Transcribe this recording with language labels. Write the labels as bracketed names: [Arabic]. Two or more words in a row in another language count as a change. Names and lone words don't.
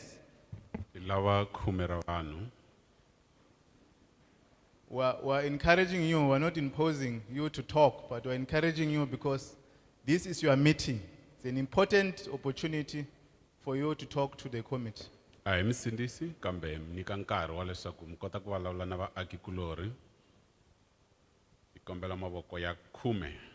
[Tsonga] Lava Kumeravanu. [English] We're encouraging you, we're not imposing you to talk, but we're encouraging you because this is your meeting. It's an important opportunity for you to talk to the committee. [Tsonga] Ai msindisi kambe mnika nkarhi wa leswaku mi kota ku vulavula na vaaki-kulorhi. Hi kombela mavoko ya 10.